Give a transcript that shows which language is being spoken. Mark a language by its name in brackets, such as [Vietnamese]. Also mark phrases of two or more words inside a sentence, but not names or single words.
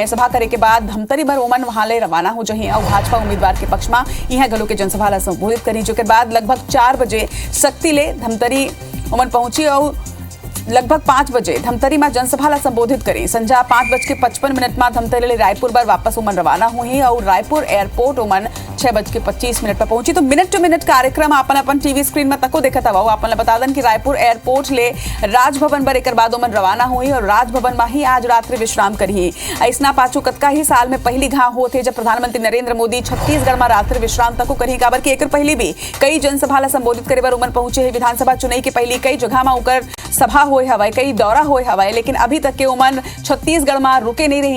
[Chhattisgarhi] सभा करे के बाद धमतरी भर उमन वहां ले रवाना हो जही और भाजपा उम्मीदवार के पक्ष में यहाँ गलो के जनसभा ला संबोधित करी। जेकर बाद लगभग 4 बजे शक्ति ले धमतरी उमन पहुंची और लगभग 5 बजे धमतरी में जनसभा ला संबोधित करी। संजा 5:55 में धमतरी ले रायपुर पर वापस उमन रवाना हुई और रायपुर एयरपोर्ट उमन 6:25 पर पहुंची। तो [English] minute to minute [Chhattisgarhi] कार्यक्रम अपन टीवी स्क्रीन में तको देखा था। आपन बता दें कि रायपुर एयरपोर्ट ले राजभवन पर एक बाद उमन रवाना हुई और राजभवन में ही आज रात्रि विश्राम करी। ऐसना पाछू कतका ही साल में पहली घाव होते जब प्रधानमंत्री नरेंद्र मोदी छत्तीसगढ़ में रात्रि विश्राम तक करी। काबर की एक पहले भी कई जनसभा ला संबोधित करे बर उमन पहुंचे है। विधानसभा चुनाव के पहले कई जगह में उकर सभा होए हवाए, कई दौरा होए हवाए, लेकिन अभी तक के उमन छत्तीसगढ़ में रुके नहीं रही।